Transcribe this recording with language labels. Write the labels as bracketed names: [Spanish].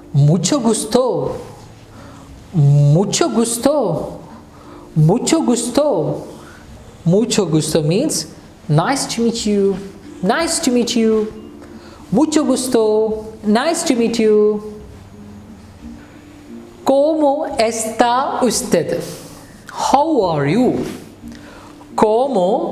[Spanish] Mucho gusto, mucho gusto, mucho gusto. Mucho gusto [English] means nice to meet you, nice to meet you. [Spanish] Mucho gusto, [English] nice to meet you. [Spanish] ¿Cómo está usted? [English] How are you? [Spanish] ¿Cómo